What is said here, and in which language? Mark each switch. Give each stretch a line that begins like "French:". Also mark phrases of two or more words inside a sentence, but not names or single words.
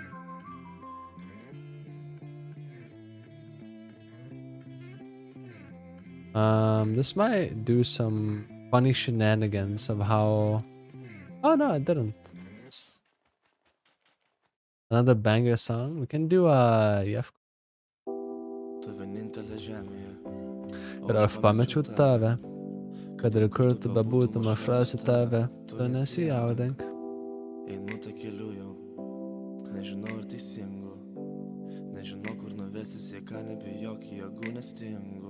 English: This might do some funny shenanigans of how... Oh no, it didn't. Another banger song. We can do a Yef.
Lithuanian: Ir aš pamečiau tave, kad ir kur tu bebūtum, aš rasiu tave, tu nesijaudink. Einu tą keliu jau, nežinau ar teisingu, nežinau kur nuvesis, jėga nebijok, jėgų nestingu.